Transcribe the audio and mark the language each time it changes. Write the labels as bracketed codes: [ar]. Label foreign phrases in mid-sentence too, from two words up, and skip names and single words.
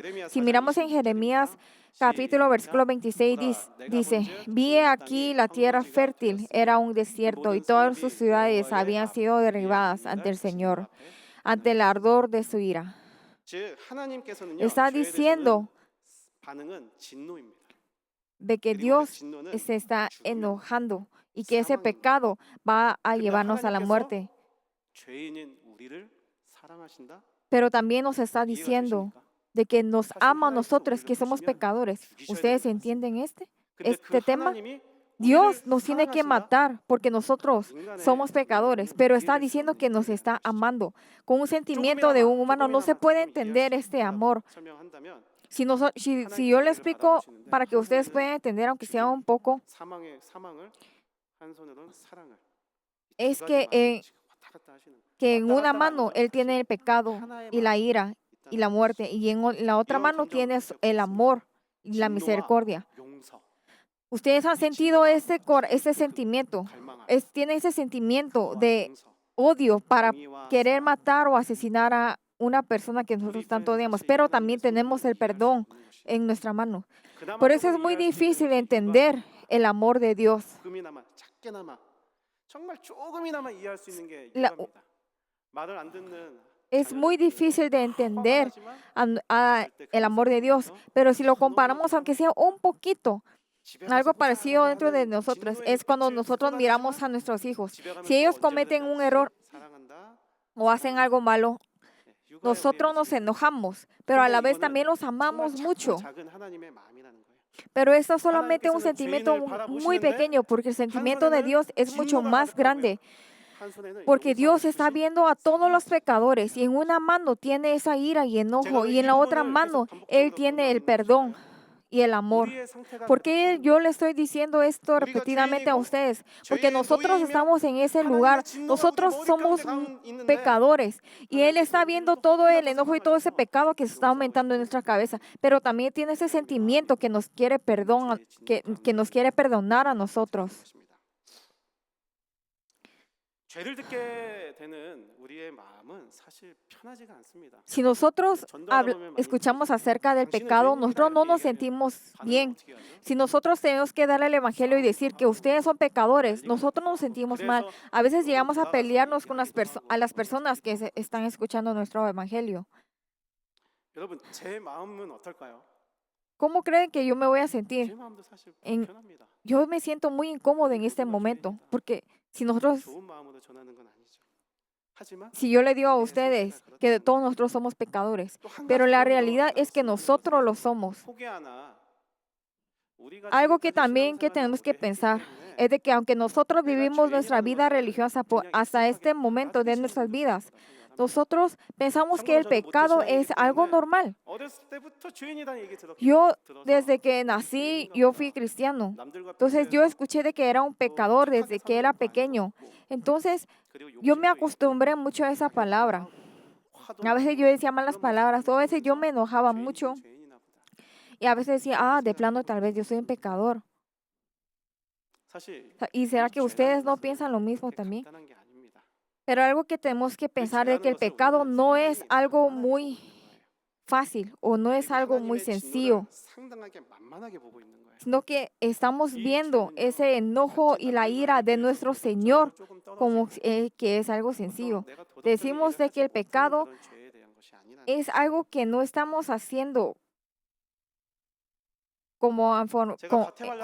[es] Si miramos en Jeremías capítulo versículo 26 dice, vi aquí la tierra fértil, era un desierto y todas sus ciudades habían sido derribadas ante el Señor, ante el ardor de su ira. Está diciendo de que [ko] 그리고 그 [es] Dios [ko] 진노는 [es] se está [ko] 죽음입니다. [es] enojando y que ese [ko] 사망입니다. [es] pecado va a [ko] 근데 [es] llevarnos a la [ko] 하나님께서 [es] muerte. [ko] 죄인인 우리를 사랑하신다? [es] Pero también nos está [ko] 이해가 [es] diciendo [ko] 되십니까? [es] de que nos [ko] 사실 [es] ama a [ko] 하나님께서 [es] nosotros [ko] 우리를 [es] que somos [ko] 보시면 [es] pecadores. [ko] 죽이셔야 될 [es] ¿Ustedes [ko] 것 같습니다. [es] entienden [ko] 근데 그 [es] este tema? [ko] 하나님이 우리를 [es] Dios nos tiene que [ko] 사랑하신다? [es] matar porque nosotros [ko] 인간의 [es] somos pecadores, [ko] 마음은 [es] pero está [ko] 이해될 수 [es] diciendo [ko] 없는 [es] que nos [ko] 이야기라는 [es] está [ko] 것이죠. [es] amando. Con un sentimiento de un humano no se [ko] 조금이나마 [es] puede [ko] 조금 이해할 [es] entender [ko] 수 [es] este [ko] 있다라고 [es] amor. [ko] 설명한다면 [es] Si [ko] 하나님께서 [es] yo le [ko] 우리를 [es] explico [ko] 바라보시는데 [es] para que [ko] 한 [es] ustedes [ko] 손에는 [es] puedan entender, aunque sea [ko] 죽임, [es] un poco, [ko] 사망을 한 손으로는 사랑을 이 두 [es] es [ko] 가지 마음이 지금 왔다 갔다 하시는 거예요. [es] que en [ko] 왔다 [es] una [ko] 갔다가 [es] mano [ko] 아니죠. [es] Él [ko] 사실 [es] tiene el pecado [ko] 하나의 [es] y la [ko] 마음이 [es] ira y [ko] 있다는 [es] la [ko] 것이죠. [es] muerte, y en la otra [ko] 이런 [es] mano [ko] 감정을 [es] tiene el [ko] 느껴보셨습니까? [es] amor y la [ko] 진노와 [es] misericordia. [ko] 용서, [es] Ustedes han [ko] 이 [es] sentido [ko] 진노와 [es] ese [ko] 그 [es] sentimiento, [ko] 갈망함, [es] tienen ese sentimiento [ko] 분노와 [es] de [ko] 용서, [es] odio para [ko] 정의와 [es] querer [ko] 사랑. [es] matar o asesinar a una persona que [ko] 우리 [es] nosotros [ko] 입장에서 [es] tanto odiamos, [ko] 사실 [es] pero [ko] 하나님의 [es] también tenemos [ko] 성품을 [es] el [ko] 이해할 수 [es] perdón [ko] 없는 것입니다. [es] en nuestra mano. [ko] 그나마 [es] Por eso es [ko] 조금 [es] muy [ko] 이해할 수 있는 [es] difícil [ko] 것이 [es] entender el amor de Dios. [ko] 조금이나마 작게나마 정말 조금이나마 이해할 수 있는 게 [es] La- [ko] 육아입니다. 말을 안 듣는 [es] Es muy [ko] 자녀들 [es] difícil de [ko] 화가 [es] entender [ko] 나지만 절대 [es] el [ko] 그런 [es] amor de [ko] 상황이 [es] Dios, [ko] 있죠. [es] pero si lo [ko] 너무너무 [es] comparamos, aunque sea un poquito, [ko] 집에 [es] algo [ko] 가서 보자 [es] parecido [ko] 라고 [es] dentro de [ko] 하는 [es] nosotros [ko] 진노의 [es] es cuando [ko] 눈빛을 [es] nosotros miramos a [ko] 쏟아내지만 [es] nuestros hijos. [ko] 집에 가면 [es] Si [ko] 또 [es] ellos [ko] 언제 [es] cometen un [ko] 그랬다든지 [es] error [ko] 사랑한다, [es] o hacen algo malo, [ko] 육아의 우리의 [es] nosotros nos [ko] 모습입니다. [es] enojamos, pero a [ko] 근데 [es] la vez [ko] 이거는 [es] también los [ko] 정말 [es] amamos [ko] 작고 [es] mucho. [ko] 작은 하나님의 마음이라는 거예요. [es] Pero esto es solamente un [ko] 하나님께서는 [es] sentimiento [ko] 죄인을 [es] muy [ko] 바라보시는데 [es] pequeño, porque el [ko] 한 [es] sentimiento de [ko] 손에는 [es] Dios es mucho [ko] 진노가 [es] más [ko] 가득하고요. [es] grande, [ko] 한 손에는 [es] porque [ko] 용서하고 [es] Dios está [ko] 싶으신 [es] viendo a todos los [ko] 사랑이 [es] pecadores y en [ko] 있어요. [es] una mano tiene esa ira y [ko] 제가 [es] enojo [ko] 왜 [es] y en [ko] 이 [es] la otra [ko] 부분을 계속 [es] mano Él [ko] 반복적으로 [es] tiene [ko] 강조하고 [es] el [ko] 있는 [es] perdón [ko] 것일까요? [es] y el amor. [ko] 우리의 상태가 [es] ¿Por qué [ko] 그렇다는 [es] yo [ko] 거예요. [es] le estoy diciendo esto [ko] 우리가 [es] repetidamente a [ko] 죄인이고 [es] ustedes? Porque [ko] 죄의 [es] nosotros [ko] 노예이며 [es] estamos en ese [ko] 하나님의 [es] lugar, [ko] 진노가 우리 [es] nosotros [ko] 머리 [es] somos [ko] 가운데 있는데 [es] pecadores y Él está [ko] 하나님께서 우리를 [es] viendo todo el [ko] 너무나도 [es] enojo y todo ese [ko] 사랑하셔서 [es] pecado que se está [ko] 용서하고 [es] aumentando en [ko] 싶은 [es] nuestra cabeza, pero también tiene ese [ko] 하나님의 [es] sentimiento [ko] 마음이 [es] que nos quiere [ko] 죄의 진노 [es] que nos quiere [ko] 가운데 [es] perdonar a [ko] 있는 [es] nosotros. [ko] 것입니다. 죄를 듣게 되는 우리의 마음은 사실 편하지가 않습니다. [es] Si nosotros [ko] 전도하다 보면 많이 [es] escuchamos [ko] 들으시죠. [es] acerca del [ko] 당신은 [es] pecado, [ko] 죄인입니다. [es] nosotros no [ko] 이렇게 [es] nos [ko] 얘기하면 [es] sentimos [ko] 반응을 [es] bien. [ko] 어떻게 하죠? [es] Si nosotros tenemos que darle el evangelio y decir que ustedes son pecadores, nosotros nos sentimos mal. [ko] 그래서 [es] A veces [ko] 조금 [es] llegamos a [ko] 다가가서 [es] pelearnos con [ko] 얘기하기도 [es] a las [ko] 하고 [es] personas que [ko] 그러기도 [es] están escuchando nuestro evangelio. [ko] 여러분 제 마음은 어떨까요? [es] ¿Cómo creen que yo me voy a [ko] 제 [es] sentir? [ko] 마음도 사실 [es] En- [ko] 불편합니다. [es] Yo me siento muy incómodo en este momento, porque si nosotros, [ko] 좋은 마음으로 전하는 건 아니죠. 하지만 [es] si yo le digo a [ko] 우리의 [es] ustedes [ko] 상태가 [es] que [ko] 그렇다는 [es] todos nosotros somos pecadores, [ko] 또 한 [es] pero [ko] 가지 [es] la [ko] 더 [es] realidad es que [ko] 말씀을 [es] nosotros lo [ko] 드리는 [es] somos. [ko] 것은 혹여 하나 우리가 [es] Algo que [ko] 지금까지 [es] también que [ko] 신앙생활을 [es] tenemos que [ko] 오래 했기 [es] pensar [ko] 때문에 [es] es de que aunque nosotros [ko] 내가 [es] vivimos nuestra [ko] 죄인이라는 [es] vida [ko] 것을 [es] religiosa [ko] 그냥 [es] hasta este [ko] 익숙하게 [es] momento de [ko] 받아들이시는 [es] nuestras [ko] 분들도 [es] vidas, [ko] 있을 거라 생각합니다. [es] nosotros pensamos que el [ko] 참고로 저는 [es] pecado [ko] 모태신앙이기 [es] es algo [ko] 때문에 [es] normal. [ko] 어렸을 때부터 죄인이라는 얘기 들어서 [es] Yo desde que nací, [ko] 죄인인가 [es] yo [ko] 보다. [es] fui cristiano. [ko] 남들과 [es] Entonces yo [ko] 비교해서 [es] escuché de que era un [ko] 또 [es] pecador [ko] 착하게 [es] desde que [ko] 사는 [es] era [ko] 것도 아닌 것 [es] pequeño. [ko] 같고 [es] Entonces [ko] 그리고 [es] yo me [ko] 욕심도 있고 [es] acostumbré mucho a esa [ko] 자격도 [es] palabra. [ko] 하고 화도 [es] A veces [ko] 나고 [es] yo decía malas [ko] 그런 [es] palabras, o a [ko] 모습을 [es] veces yo [ko] 보면서 [es] me enojaba [ko] 죄인이긴 [es] mucho [ko] 죄인이나 보다. [es] y a veces decía, [ko] 그렇게 [es] de plano [ko] 생각해 [es] tal [ko] 본 [es] vez [ko] 적이 [es] yo soy un [ko] 있습니다. [es] pecador. [ko] 사실 [es] ¿Y será [ko] 이 [es] que [ko] 죄라는 [es] ustedes no [ko] 것은 [es] piensan lo mismo [ko] 그렇게 [es] también? [ko] 간단한 게 아닙니다. [es] Pero algo que tenemos que pensar es [ko] 죄라는 [es] que el [ko] 것을 [es] pecado [ko] 우리는 [es] no es [ko] 상당히 [es] algo [ko] 만만하게 [es] muy [ko] 보고 있는 거예요. [es] fácil o no es [ko] 그리고 [es] algo muy [ko] 하나님의 [es] sencillo, [ko] 진노를 상당하게 만만하게 보고 있는 거예요. [es] sino que estamos [ko] 이 [es] viendo [ko] 죄는요, [es] ese enojo y la ira de nuestro Señor [ko] 조금 [es] como [ko] 떨어지고 [es] que es algo [ko] 어떤 [es] sencillo. [ko] 내가 도덕적인 [es] Decimos [ko] 일을 [es] de [ko] 하지 [es] que el [ko] 못하는 [es] pecado [ko] 그런 죄에 대한 것이 아니라는 [es] es [ko] 거죠. [es] algo que no estamos haciendo como [ko] 제가 과테말라